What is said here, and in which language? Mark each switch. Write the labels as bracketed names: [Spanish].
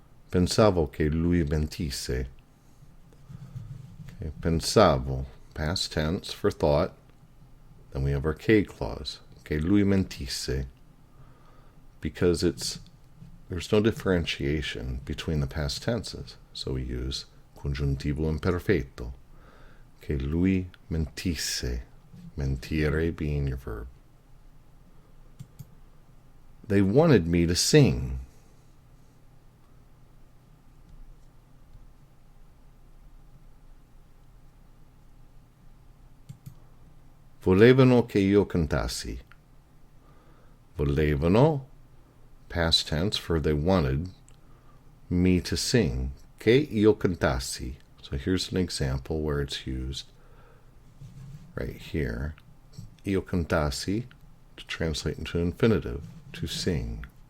[Italian] Pensavo che lui mentisse. [English] Okay, pensavo, past tense for thought. Then we have our che clause, [Italian] che lui mentisse, [English] because there's no differentiation between the past tenses. So we use congiuntivo imperfetto, [Italian] che lui mentisse, [English] mentire being your verb. They wanted me to sing. [Italian] Volevano che io cantassi. [English] Volevano, past tense for they wanted me to sing. Che io cantassi. So here's an example where it's used right here. [Italian] Io cantassi, [English] to translate into infinitive, to sing.